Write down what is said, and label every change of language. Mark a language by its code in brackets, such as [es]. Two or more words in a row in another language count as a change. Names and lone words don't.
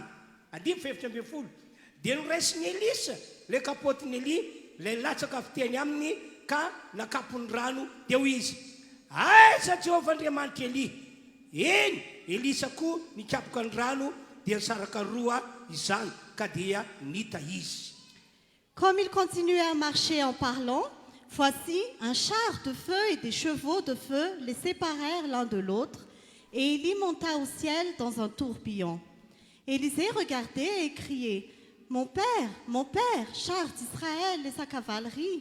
[mg] Andimy faefatra ambin'ny folo. Dia noraisiny Elisa le kapotiny Elia le latsaka avy teny aminy ka nakapony rano teo izy. Aiza Jehovah Andriamanitra Elia. Eny Elisa koa nikapoka ny rano dia nisaraka roa izany ka dia nita izy. [fr] Comme il continuait à marcher en parlant, voici un char de feu et des chevaux de feu les séparèrent l'un de l'autre, et Élie monta au ciel dans un tourbillon. Élisée regardait et criait, mon père, char d'Israël et sa cavalerie.